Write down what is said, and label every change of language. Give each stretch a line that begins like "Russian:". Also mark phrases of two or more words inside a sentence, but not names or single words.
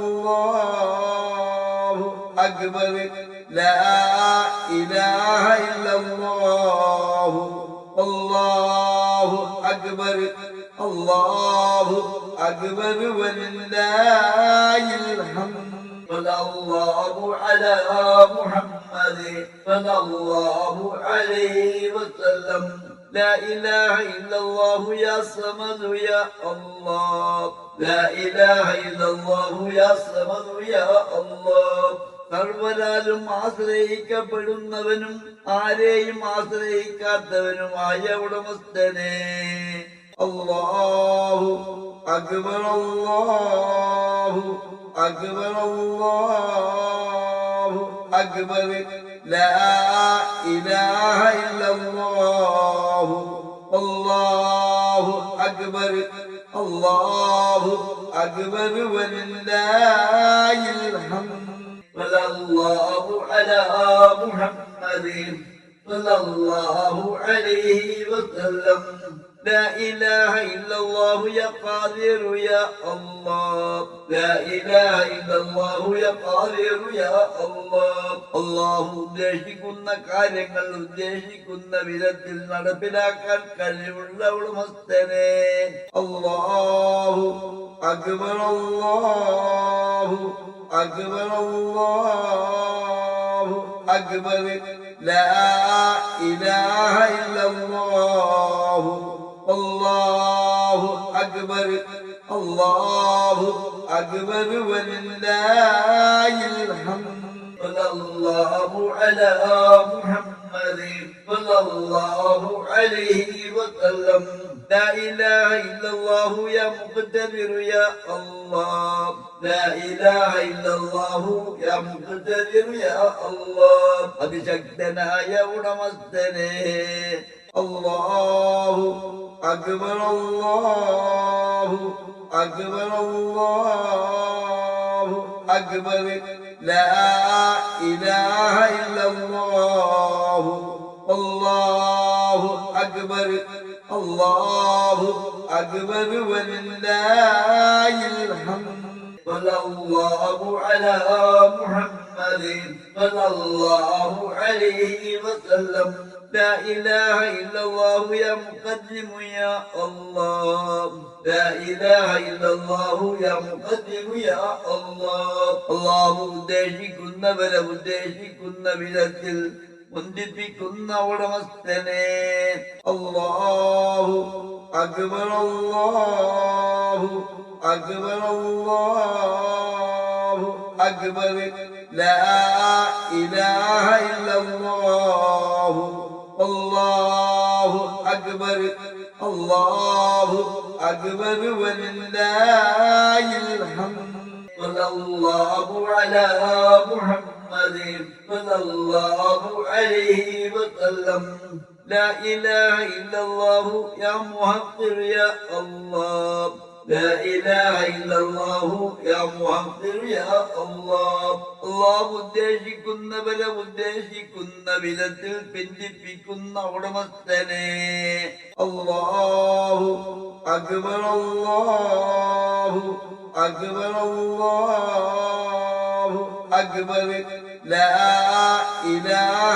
Arabic: الله أكبر لا إله إلا الله الله أكبر الله أكبر ولله الحمد صلى الله على محمد صلى الله عليه وسلم لا إله إلا الله يا صمد يا الله لا إله إلا الله يا صمد يا الله
Malayalam: സർവരാലും ആശ്രയിക്കപ്പെടുന്നവനും ആരെയും ആശ്രയിക്കാത്തവനുമായ
Arabic: ഉടമസ്ഥനെ الله أكبر الله أكبر الله أكبر لا إله إلا الله الله أكبر الله أكبر ولله الحمد صلى الله على محمد صلى الله عليه وسلم لا إله إلا الله يا قادر يا الله لا إله إلا الله يا قادر يا الله الله
Malayalam: ഉദ്ദേശിക്കുന്ന കാര്യങ്ങൾ ഉദ്ദേശിക്കുന്ന വിധത്തിൽ നടപ്പിലാക്കാൻ കഴിവുള്ള ഉടമസ്ഥനെ
Arabic: الله أكبر الله أكبر الله أكبر لا إله إلا الله الله أكبر الله أكبر ولله الحمد صلى الله على محمد صلى الله عليه وسلم لا إله إلا الله يا مقتدر يا الله لا إله إلا الله يا مقتدر يا الله
Malayalam: അതിശക്തനായ ഉടമസ്ഥനെ
Arabic: الله أكبر الله أكبر الله أكبر لا إله إلا الله الله أكبر الله أكبر ولله الحمد صلى الله على محمد صلى الله عليه وسلم لا إله إلا الله يا مقدم يا الله لا إله إلا الله يا مقدم يا الله الله
Malayalam: ഉദ്ദേശിക്കുന്നവരെ ഉദ്ദേശിക്കുന്ന വിധത്തിൽ മുന്തിപ്പിക്കുന്ന ഉടമസ്ഥനെ
Arabic: الله أكبر الله أكبر الله أكبر لا إله إلا الله الله أكبر الله أكبر ولله الحمد صلى الله على محمد صلى الله عليه وسلم لا إله إلا الله يا محقر يا الله لا إله إلا الله يا محقر يا الله الله ഉദ്ദേശിക്കുന്നവരെ
Malayalam: ഉദ്ദേശിക്കുന്ന വിധത്തിൽ പിന്തിപ്പിക്കുന്ന ഉടമസ്ഥനെ
Arabic: الله أكبر الله أكبر الله أكبر لا إله